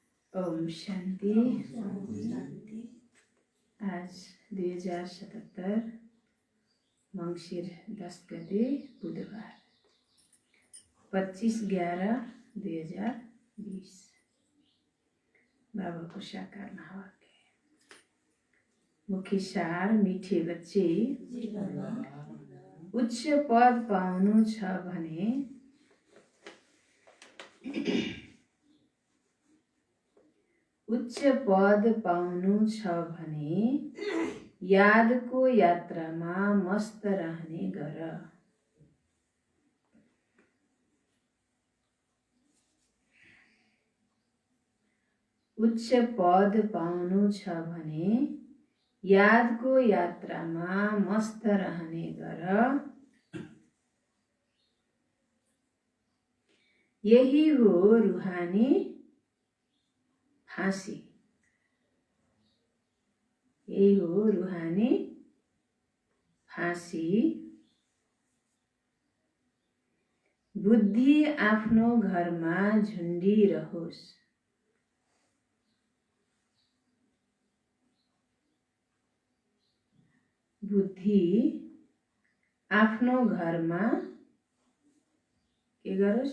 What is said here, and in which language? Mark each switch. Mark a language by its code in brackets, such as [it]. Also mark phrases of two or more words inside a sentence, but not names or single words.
[ne] ओम शान्ति। आज 2077 मङ्सिर 10 गते बुधबार 25/11/2020 बाबा को साकार महावाक्य। मुख्य सार, मीठे बच्चे, उच्च पद पाउनु छ भने उच्च पद पाउनु छ भने यादको यात्रामा मस्त रहने गर। उच्च पद पाउनु छ भने यादको यात्रामा मस्त रहने गर। यही हो रूहानी फांसी। यही हो रूहानी फांसी। बुद्धि आफ्नो घरमा झुन्डिरहोस्। बुद्धि आफ्नो घरमा के गरोस्?